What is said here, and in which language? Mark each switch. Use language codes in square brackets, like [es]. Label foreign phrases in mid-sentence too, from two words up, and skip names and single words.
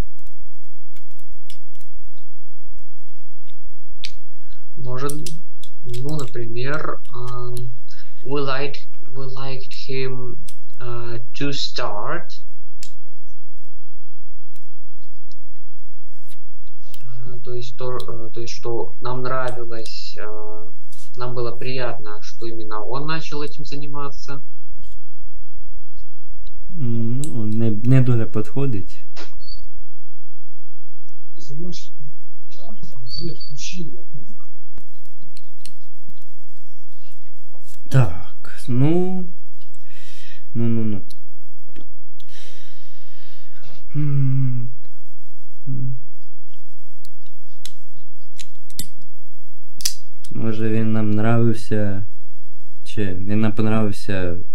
[ru] Может, ну, например, [en] we liked him to start. [ru] То есть, что нам нравилось, нам было приятно, что именно он начал этим заниматься. [uk] Ну, не дуже підходить. Так, ну. Може він нам нравився, чи він нам понравився.